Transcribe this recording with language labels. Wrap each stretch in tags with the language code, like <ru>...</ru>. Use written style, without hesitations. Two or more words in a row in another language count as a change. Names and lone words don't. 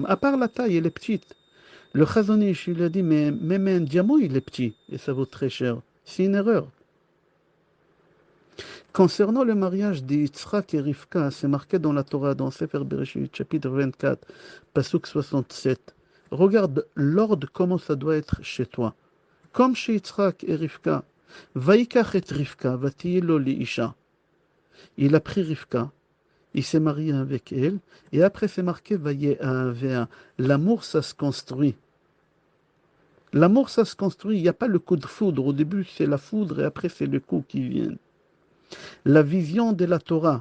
<fr>À part la taille, elle est petite. Le Chazonish, il a dit, mais même un diamant, il est petit, et ça vaut très cher. C'est une erreur. Concernant le mariage d'Yitzhak et Rivka, c'est marqué dans la Torah, dans Sefer Bereshit, chapitre 24, pasuk 67. Regarde l'ordre, comment ça doit être chez toi. Comme chez Yitzhak et Rivka.</fr> <he>ויקח את רבקה ותהי לו לאשה.</he> <fr>Il a pris Rivka, il s'est marié avec elle, et après c'est marqué, Vayeavea. L'amour, ça se construit. L'amour, ça se construit. Il n'y a pas le coup de foudre. Au début, c'est la foudre et après, c'est le coup qui vient. La vision de la Torah.</fr>